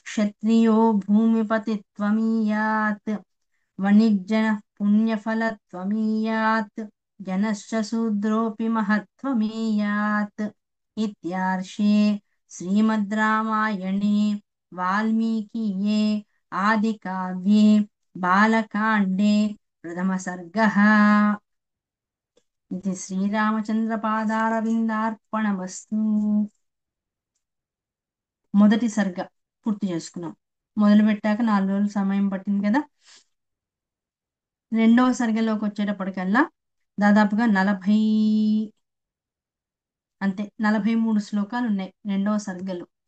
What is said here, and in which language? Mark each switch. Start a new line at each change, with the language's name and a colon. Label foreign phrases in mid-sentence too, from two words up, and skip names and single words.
Sanskrit: क्षत्रियो भूमिपतित्वमीयात् वणिज्जनः पुण्यफलत्वमीयात् जनश्च शूद्रोऽपि महत्त्वमीयात् इत्यार्षे श्रीमद् रामायणे वाल्मीकीये आदिकाव्ये बालकाण्डे प्रथमसर्गः ఇది శ్రీరామచంద్రపాదారవిందార్పణమస్తు.
Telugu: మొదటి సర్గ పూర్తి చేసుకున్నాం. మొదలు పెట్టాక 4 రోజులు సమయం పట్టింది కదా. రెండవ సర్గలోకి వచ్చేటప్పటికల్లా దాదాపుగా 43 శ్లోకాలు ఉన్నాయి రెండవ సర్గలో.